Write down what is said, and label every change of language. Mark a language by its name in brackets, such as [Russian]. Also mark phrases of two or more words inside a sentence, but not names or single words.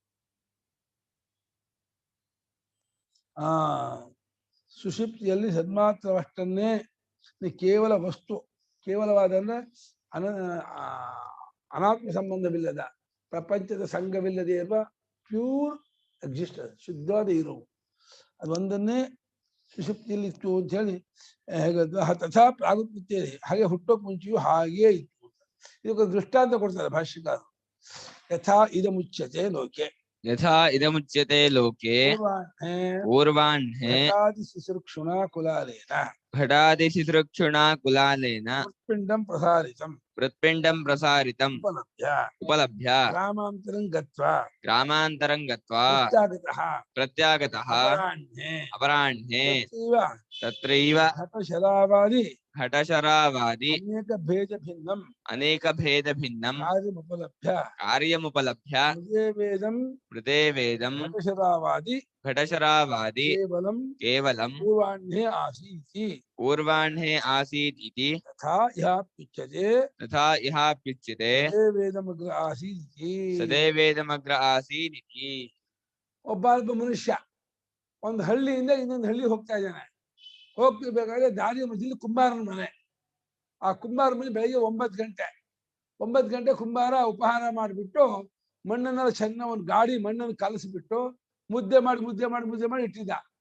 [Kannada] ಸುಷುಪ್ತಿಯಲ್ಲಿ ಸನ್ಮಾತ್ರವಷ್ಟನ್ನೇ ಕೇವಲ ವಸ್ತು, ಕೇವಲವಾದ ಅಂದ್ರೆ ಅನಾತ್ಮ ಸಂಬಂಧವಿಲ್ಲದ, ಪ್ರಪಂಚದ ಸಂಘವಿಲ್ಲದೆ ಇರುವ [English] pure existence, [Kannada] ಶುದ್ಧವಾದ ಇರುವು, ಅದೊಂದನ್ನೇ ಸುಷುಪ್ತಿಯಲ್ಲಿ ಇತ್ತು ಅಂತ ಹೇಳಿ ತಥಾ ಪ್ರಾಗುತ್ಪತ್ತಿಯಲ್ಲಿ, ಹಾಗೆ ಹುಟ್ಟೋಕ್ ಮುಂಚೆಯೂ ಹಾಗೇ ಇತ್ತು. ಇದಕ್ಕೊಂದು ದೃಷ್ಟಾಂತ ಕೊಡ್ತಾರೆ ಭಾಷ್ಯಕಾರರು. [Sanskrit] ಯಥಾ ಇದಮುಚ್ಯತೆ ಲೋಕೆ, ಯಥಾ ಇದಮುಚ್ಯತೆ ಲೋಕೆ ಪೂರ್ವಾಹ್ನೆ ಶಿಶುಕ್ಷುಣಾ ಕುಲಾಲೇನ ಘಟಾದಿಶಿಸೃಕ್ಷುಣಾ ಕುಲಾಲೇನ ಮೃತ್ಪಿಂಡಂ ಪ್ರಸಾರಿತಂ ಉಪಲಭ್ಯ ಗ್ರಾಮಾಂತರಂ ಗತ್ವಾ ಪ್ರತ್ಯಾಗತಃ ಅಪರಾಹ್ಣೆ ತತ್ರೈವ ಘಟಶರಾವಾದಿ ಅನೇಕ ಭೇದ ಭಿನ್ನಂ ಕಾರ್ಯಮುಪಲಭ್ಯ ಮೃದೇ ವೇದಂ ಘಟಶರಾವಾದಿ ಕೇವಲಂ ಪೂರ್ವಾಹ್ನೆ ಆಸೀತ್ ಇತಿ ತಥಾ ಇಹಾಪ್ಯುಚ್ಯತೆ ಸದೇವೇದಮಗ್ರ ಆಸೀತ್ ಇತಿ. [Kannada] ಒಬ್ಬ ಮನುಷ್ಯ ಒಂದು ಹಳ್ಳಿಯಿಂದ ಇನ್ನೊಂದು ಹಳ್ಳಿ ಹೋಗ್ತಾ ಇದ್ದಾನೆ. ಹೋಗ್ತಿರ್ಬೇಕಾದ್ರೆ ದಾರಿ ಮಧ್ಯದಲ್ಲಿ ಕುಂಬಾರನ ಮನೆ. ಆ ಕುಂಬಾರ ಮನೆ ಬೆಳಗ್ಗೆ 9 ಗಂಟೆ ಕುಂಬಾರ ಉಪಹಾರ ಮಾಡಿಬಿಟ್ಟು ಮಣ್ಣನ್ನೆಲ್ಲ ಚೆನ್ನಾಗಿ ಒಂದು ಗಾಡಿ ಮಣ್ಣನ್ನು ಕಲಸಿಬಿಟ್ಟು ಮುದ್ದೆ ಮಾಡಿ ಇಟ್ಟಿದ್ದ.